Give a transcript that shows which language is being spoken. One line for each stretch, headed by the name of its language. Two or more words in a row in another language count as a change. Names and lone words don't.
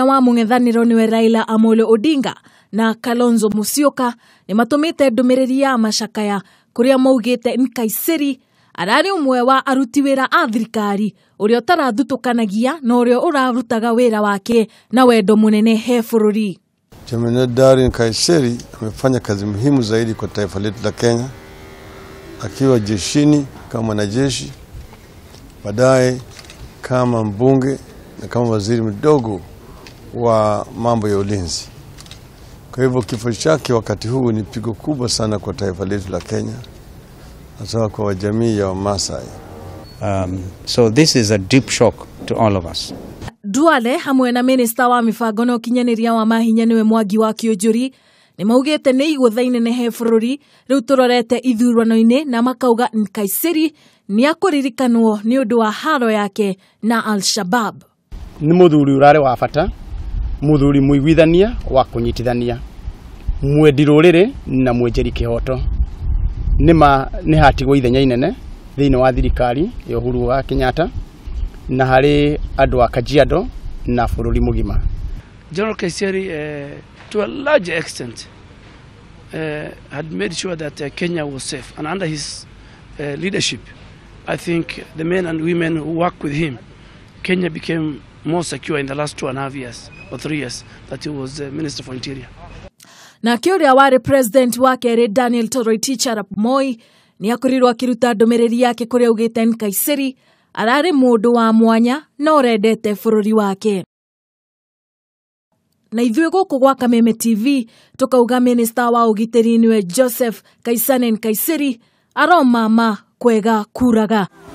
Kikuyu: wa mung'ethaniro niwe Raila Amolo Odinga na Kalonzo Musyoka ni matumite ndumiririri ya macakaya kuria maugite Nkaissery arari umwe wa aruti wira a thirikari uria tarathutukanagia na uria urarutaga wira wake na wendo munene he bururi.
Swahili: Jemadari Nkaissery amefanya kazi muhimu zaidi kwa taifa letu la Kenya akiwa jeshini kama mwanajeshi, baadaye kama mbunge na kama waziri mdogo wa mambo ya ulinzi. Kwa hivyo kifo chake wakati huu ni pigo kubwa sana kwa taifa letu la Kenya, hasa kwa jamii ya Wamasai.
English: So this is a deep shock to all of us.
Kikuyu: Duale hamwe na minister wa mibango na ukinyaniria wa mahinya niwe Mwangi wa Kĩũnjũri ni maugite ni iguthaine ne he bururi riu turorete ithurano-ini na makauga Nkaissery ni akuririkanwo ni undu wa haro yake na Shabaab. Ni muthuri urare wa bata, muthuri muiguithania wa kunyitithania, mwendi rurire na mwenjeri kihoto. Ni hatigwo ithenya inene thiini wa thirikari ya Uhuru wa Kenyatta na hari andu a Kajiado na bururi mugima.
English: General Nkaissery to a large extent had made sure that Kenya was safe, and under his leadership I think the men and women who work with him, Kenya became more secure in the last 2.5 years or 3 years that he was Minister for Interior.
Kikuyu: Na kiuria wari president wake Daniel Toroitich arap Moi ni akurirwo akiruta ndumiriri yake kuria ugite Nkaissery arari mundu wa mwanya na urendete bururi wake. Na ithuĩ guku gwa Kameme TV tukauga minister wa ugitiri niwe Joseph Kasaine Nkaissery aromama kwega kuraga.